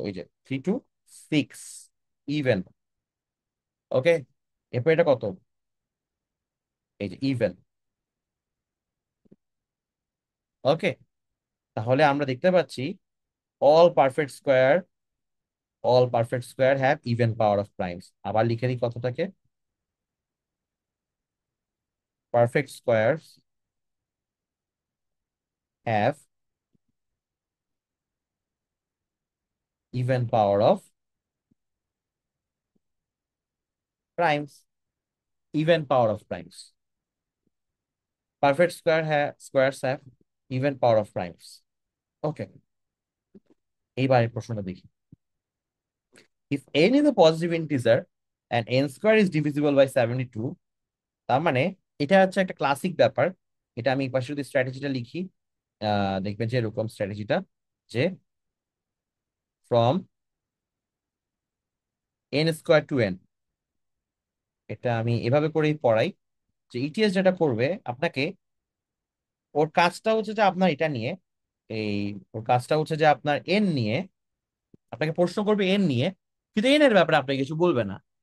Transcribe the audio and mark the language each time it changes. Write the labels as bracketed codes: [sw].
[bn] এই যে three two six, even. ওকে, এরপর এটা কত? এই যে ইভেন। [en] okay, [bn] তাহলে আমরা দেখতে পাচ্ছি [en] All perfect square, all perfect square have even power of primes। [bn] আবার লিখে দিই কথাটাকে, [en] perfect squares have even power of primes, even power of primes। Perfect squares have even power of primes। Okay, [bn] এইবারের প্রশ্নটা দেখি। [en] if n is a positive integer and n square is divisible by 72, [bn] তার মানে এটা হচ্ছে একটা ক্লাসিক ব্যাপার। এটা আমি এই পাশে যদি স্ট্র্যাটেজিটা লিখি, দেখবেন যে এরকম স্ট্র্যাটেজিটা, যে [en] from n square to n, [bn] এটা আমি এভাবে করেই পড়াই। যে ইটিএস যেটা করবে আপনাকে, ওর কাজটা হচ্ছে যে আপনার এটা নিয়ে, এই ওর কাজটা হচ্ছে যে আপনার এন নিয়ে, আপনাকে প্রশ্ন করবে এন নিয়ে, কিন্তু এন এর ব্যাপারে আপনাকে কিছু বলবে না।